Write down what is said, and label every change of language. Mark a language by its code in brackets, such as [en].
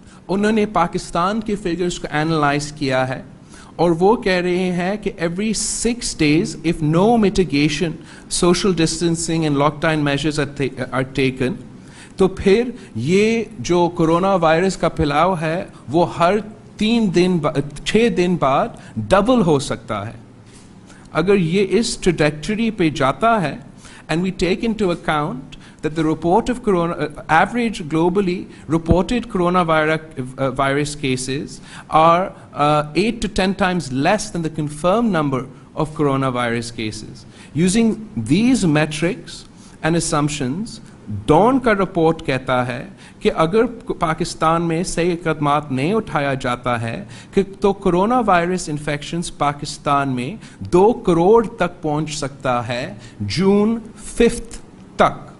[ur] انہوں نے پاکستان کے فگرز کو انالائز کیا ہے اور وہ کہہ رہے ہیں کہ [en] every 6 days if no mitigation, social distancing and lockdown measures are taken, [ur] تو پھر یہ جو کرونا وائرس کا پھیلاؤ ہے وہ ہر 6 دن بعد ڈبل ہو سکتا ہے. اگر یہ اس ٹریجیکٹری پہ جاتا ہے [en] and we take into account that the report of average globally reported coronavirus cases are 8 to 10 times less than the confirmed number of coronavirus cases. Using these metrics and assumptions, [ur] down کا report کہتا ہے کہ اگر پاکستان میں صحیح اقدامات نہیں اٹھایا جاتا ہے تو کرونا وائرس انفیکشنز پاکستان میں 2 کروڑ تک پہنچ سکتا ہے جون 5 تک.